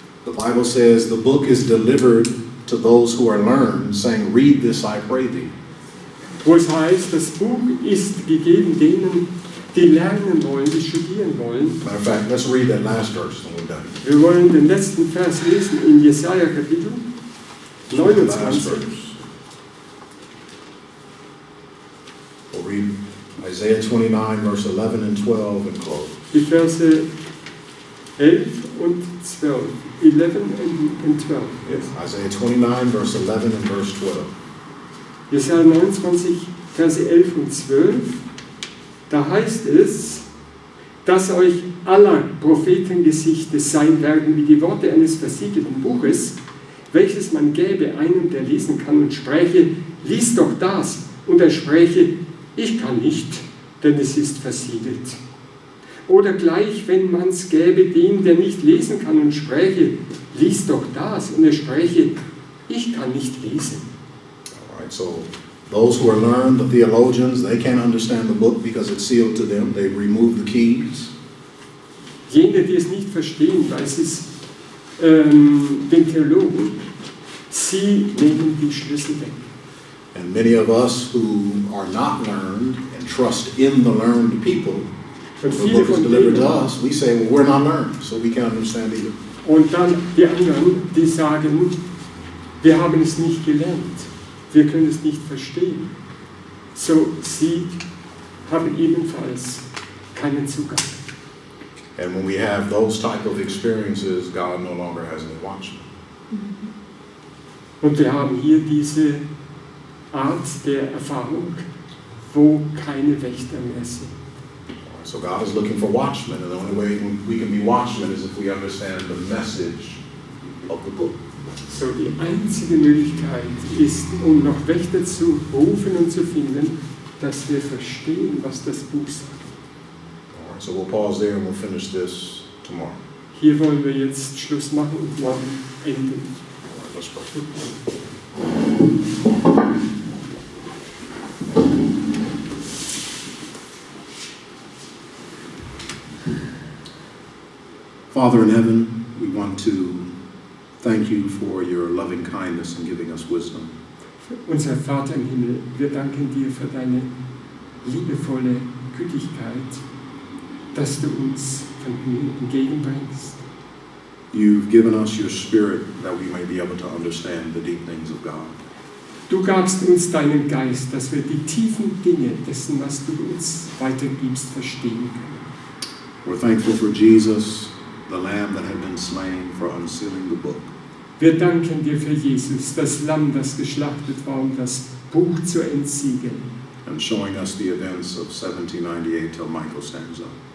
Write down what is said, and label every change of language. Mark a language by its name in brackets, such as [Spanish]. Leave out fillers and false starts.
[English] the Bible says, the book is delivered to those who are learned, saying, read this, I pray thee. [German] wo es heißt, das Buch ist gegeben denen, die lernen wollen, die studieren wollen. [English] Matter of fact, let's read that last verse and we're done. [German] Wir wollen den letzten Vers lesen in Jesaja Kapitel [English] The last 29. verse. We'll read Isaiah 29, verse 11 and 12 and close. [German] Die Verse 11 und 12. [English] 11 and 12. Yes. Isaiah 29, verse 11 and verse 12. [German] Jesaja 29, Verse 11 und 12. Da heißt es, dass euch aller Prophetengesichte sein werden wie die Worte eines versiegelten Buches, welches man gäbe einem, der lesen kann und spräche, lies doch das. Und er spräche, ich kann nicht, denn es ist versiegelt. Oder gleich, wenn man es gäbe dem, der nicht lesen kann und spräche, lies doch das. Und er spräche, ich kann nicht lesen. [English] All right, so those who are learned, the theologians, they can't understand the book because it's sealed to them. They remove the keys. [German] Jene, die es nicht verstehen, weil sie es den Theologen, sie nehmen die Schlüssel weg. [English] And many of us who are not learned and trust in the learned people, [German] Und [English] the [German] viele [English] book is [German] von [English] delivered to [German] denen, [English] us, we say, well, we're not learned, so we can't understand either. [German] und dann die anderen, die sagen, wir haben es nicht gelernt, wir können es nicht verstehen. So, sie haben ebenfalls keinen Zugang. [English] And when we have those type of experiences, God no longer has any watchmen. [German] Und wir haben hier diese Art der Erfahrung, wo keine Wächter mehr sind. [English] So God is looking for watchmen, and the only way we can be watchmen is if we understand the message of the book. [German] So, die einzige Möglichkeit ist, um noch Wächter zu rufen und zu finden, dass wir verstehen, was das Buch sagt. [English] All right, so we'll pause there and we'll finish this tomorrow. [German] Hier wollen wir jetzt Schluss machen und morgen enden. [English] All right, let's pray. Father in heaven, we want to thank you for your loving kindness in giving us wisdom. [German] Unser Vater im Himmel, wir danken dir für deine liebevolle Gütigkeit, dass du uns Vergnügen entgegenbringst. [English] You've given us your spirit that we may be able to understand the deep things of God. [German] Du gabst uns deinen Geist, dass wir die tiefen Dinge dessen, was du uns weitergibst, verstehen können. [English] We're thankful for Jesus, the Lamb that had been slain for unsealing the book. [German] Wir danken dir für Jesus, das Lamm, das geschlachtet war, um das Buch zu entsiegeln. [English] And showing us the events of 1798 till Michael stands up.